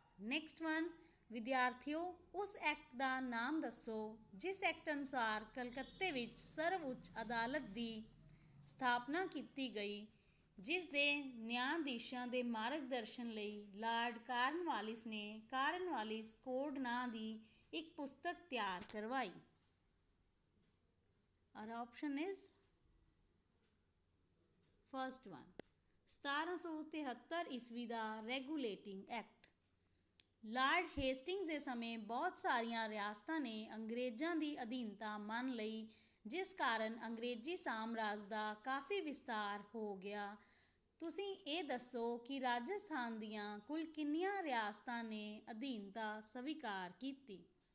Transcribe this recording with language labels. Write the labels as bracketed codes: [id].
[en] next one, [pa] ਵਿਦਿਆਰਥੀਓ ਉਸ act ਦਾ ਨਾਮ ਦੱਸੋ ਜਿਸ ਐਕਟ ਅਨੁਸਾਰ ਕਲਕੱਤੇ ਵਿੱਚ ਸਰਵਉੱਚ ਅਦਾਲਤ ਦੀ ਸਥਾਪਨਾ ਕੀਤੀ ਗਈ, ਜਿਸ ਦੇ ਨਿਆਂਧੀਸ਼ਾਂ ਦੇ ਮਾਰਗਦਰਸ਼ਨ ਲਈ ਲਾਰਡ ਕਾਰਨਵਾਲਿਸ ਨੇ ਕਾਰਨਵਾਲਿਸ ਕੋਡ ਨਾਂ ਦੀ ਇੱਕ ਪੁਸਤਕ ਤਿਆਰ ਕਰਵਾਈ? [en] Our option is first one, 1773 [pa] ਈਸਵੀ ਦਾ ਰੈਗੂਲੇਟਿੰਗ ਐਕਟ। ਲਾਰਡ ਹੇਸਟਿੰਗਸ ਦੇ ਸਮੇਂ ਬਹੁਤ ਸਾਰੀਆਂ ਰਿਆਸਤਾਂ ਨੇ ਅੰਗਰੇਜ਼ਾਂ ਦੀ ਅਧੀਨਤਾ ਮੰਨ ਲਈ, ਜਿਸ ਕਾਰਨ ਅੰਗਰੇਜ਼ੀ ਸਾਮਰਾਜ ਦਾ ਕਾਫੀ ਵਿਸਤਾਰ ਹੋ ਗਿਆ। ਤੁਸੀਂ ਇਹ ਦੱਸੋ ਕਿ ਰਾਜਸਥਾਨ ਦੀਆਂ ਕੁੱਲ ਕਿੰਨੀਆਂ ਰਿਆਸਤਾਂ ਨੇ ਅਧੀਨਤਾ ਸਵੀਕਾਰ ਕੀਤੀ?